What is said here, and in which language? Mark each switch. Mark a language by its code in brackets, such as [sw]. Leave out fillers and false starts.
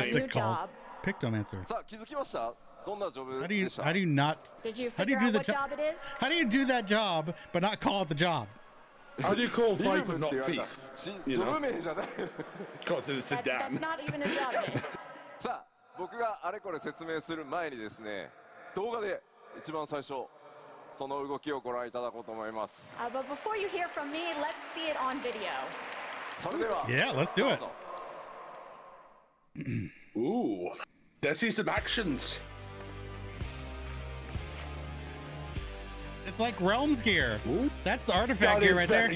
[en] What's it called? Pictomancer. How do you not? Did you figure out what job it is? How do you do that job but not call it the job? How do you call Viper not thief? You know? God, sit down. That's not even a job name. [ja] さあ、僕があれこれ説明する前にですね、動画で一番最初その動きをご覧いただこうと思います。 [en] But before you hear from me, let's see it on video. [ja] それでは。 [en] Yeah, let's do it. Ooh, let's see some actions. It's like Realms gear. Ooh. That's the artifact gear right there.